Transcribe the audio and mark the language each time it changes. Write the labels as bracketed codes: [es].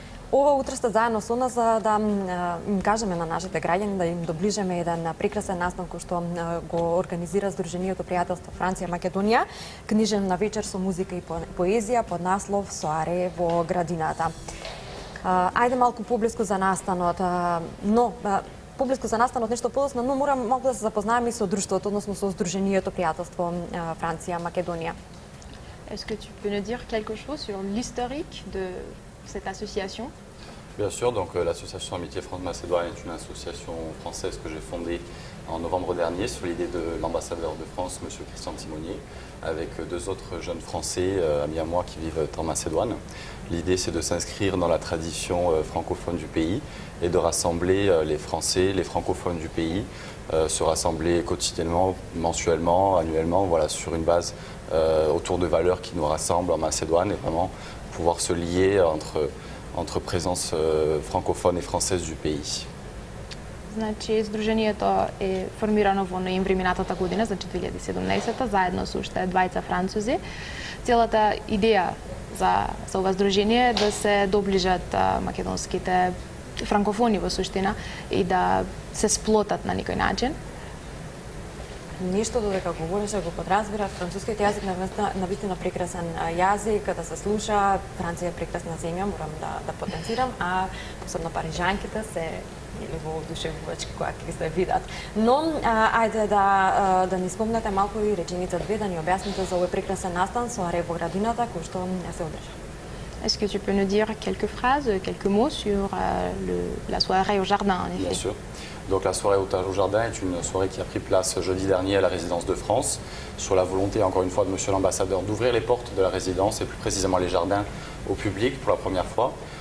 [mk] Ова утро сте заедно со нас за да им кажеме на нашите граѓани, да им доближиме еден прекрасен настан кој што го организира Сдруженијето пријателство Франција-Македонија, книжевна вечер со музика и поезија под наслов Соаре во градината. Ајде малку поблиску за настанот, но поблиску за настанот нешто подоцна, но морам малку да се запознаеме и со друштвото, односно со Сдруженијето пријателство Франција-Македонија. [fr] Est-ce que tu peux nous dire quelque chose sur l'historique de cette association? Bien sûr, donc l'association Amitié France-Macédoine est une association française que j'ai fondée en novembre dernier sur l'idée de l'ambassadeur de France, M. Christian Timonier, avec deux autres jeunes Français, amis à moi, qui vivent en Macédoine. L'idée, c'est de s'inscrire dans la tradition francophone du pays et de rassembler les Français, les francophones du pays, se rassembler quotidiennement, mensuellement, annuellement, voilà, sur une base autour de valeurs qui nous rassemblent en Macédoine et vraiment pouvoir se lier entre présence francophone et française du pays. [mk] Значи, Сдруженијето е формирано во ноември минатата година, значи 2017, заедно со уште двајца французи. Целата идеја за ова здружение е да се доближат македонските франкофони во суштина и да се сплотат на некој начин. Нешто додека говореше го подразбира, францускиот јазик навистина прекрасен јазик, да се слуша, Франција е прекрасна земја, морам да потенцирам, а посебно парижанките се воодушевувачки кога ќе се видат. Но ајде да ни спомнете малку и реченица две, да ни објасните за овој прекрасен настан Соаре во градината кој што се одржа. [fr] Est-ce que tu peux nous dire quelques phrases, quelques mots sur la soirée au jardin, en effet? Bien sûr. Donc la soirée au jardin est une soirée qui a pris place jeudi dernier à la résidence de France, sur la volonté, encore une fois, de Monsieur l'ambassadeur d'ouvrir les portes de la résidence et plus précisément les jardins au public pour la première fois.